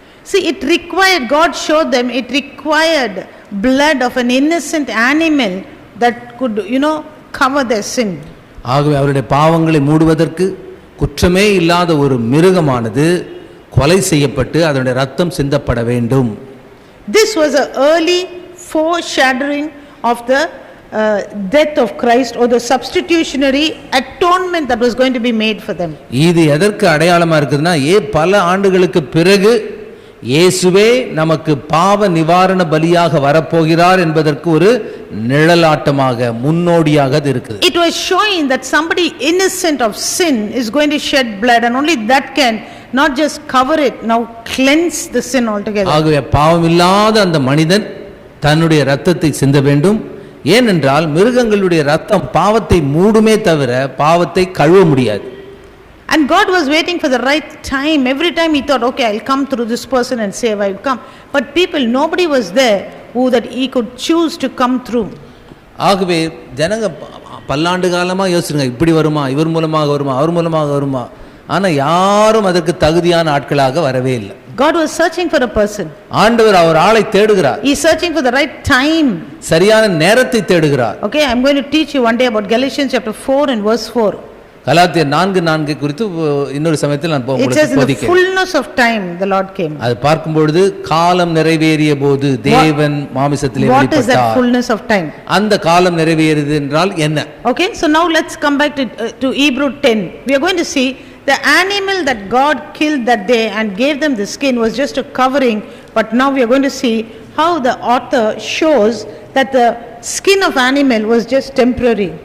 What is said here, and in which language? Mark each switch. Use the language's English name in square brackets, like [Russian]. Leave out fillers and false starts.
[English] See, it required, God showed them, it required blood of an innocent animal that could cover their sin. [Tamil] ஆகவே அவருடைய பாவங்களை மூடுவதற்கு குற்றமே இல்லாத ஒரு மிருகமானது கொலை செய்யப்பட்டு அதனுடைய ரத்தம் சிந்தப்பட வேண்டும். [English] This was an early foreshadowing of the death of Christ, or the substitutionary atonement that was going to be made for them. [Tamil] இது எதற்கு அடையாளமா இருக்குதுன்னா, பல ஆண்டுகளுக்கு பிறகு இயேசுவே நமக்கு பாவ நிவாரண பலியாக வரப்போகிறார் என்பதற்கு ஒரு நிழலாட்டமாக, முன்னோடியாக அது இருக்குது. [English] It was showing that somebody innocent of sin is going to shed blood, and only that can not just cover it, now cleanse the sin altogether. [Tamil] ஆகவே பாவம் இல்லாத அந்த மனிதன் தன்னுடைய இரத்தத்தை சிந்த வேண்டும். ஏனென்றால் மிருகங்களுடைய இரத்தம் பாவத்தை மூடுமே தவிர பாவத்தை கழுவ முடியாது. [English] And God was waiting for the right time. Every time he thought, okay, I'll come through this person and save, I'll come. But nobody was there who that he could choose to come through. [Tamil] ஆகவே ஜனங்க பல்லாண்டு காலமாக யோசிச்சுங்க, இப்படி வருமா, இவர் மூலமாக வருமா, அவர் மூலமாக வருமா, ஆனா யாரும் அதற்கு தகுதியான ஆட்களாக வரவே இல்லை. [English] God was searching for a person. [Tamil] ஆண்டவர் அவர் ஆளை தேடுகிறார். [English] He is searching for the right time. [Tamil] சரியான நேரத்தை தேடுகிறார். [English] Okay, I'm going to teach you one day about Galatians chapter 4 and verse 4. [Tamil] கலாத்தியர் 4:4 குறித்து இன்னொரு சமயத்தில் நான் உங்களுக்கு [English] It says in the fullness of time the Lord came. [Tamil] அது பார்க்கும் பொழுது காலம் நிறைவேறிய போது தேவன் மாம்சத்திலே வெளிப்பட்டார். [English] What is that fullness of time? [Tamil] அந்த காலம் நிறைவேறியது என்றால் என்ன? [English] Okay, so now let's come back to Hebrew 10. We are going to see the animal that God killed that day and gave them the skin was just a covering, but now we are going to see how the author shows that the skin of animal was just temporary.